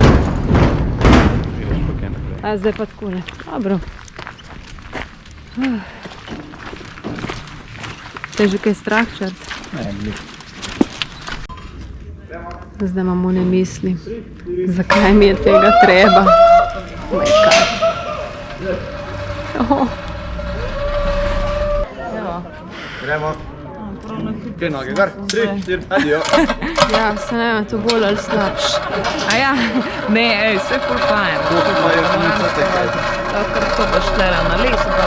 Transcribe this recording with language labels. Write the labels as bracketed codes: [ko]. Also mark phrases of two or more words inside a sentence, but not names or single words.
[sl] A zdaj pa takole. Dobro. Te že kaj strah črt? Ne. Zdaj imamo ne misli. Zakaj mi je tega treba? [en] Oh my God. [sl] Oh. Evo. Gremo. Kaj noge, gor? 3, 4, adijo. Ja, se ne vem, to bolj ali slabš. A ja, Ne, ej, vse ful fajn. Kar to boš tlela na lesu.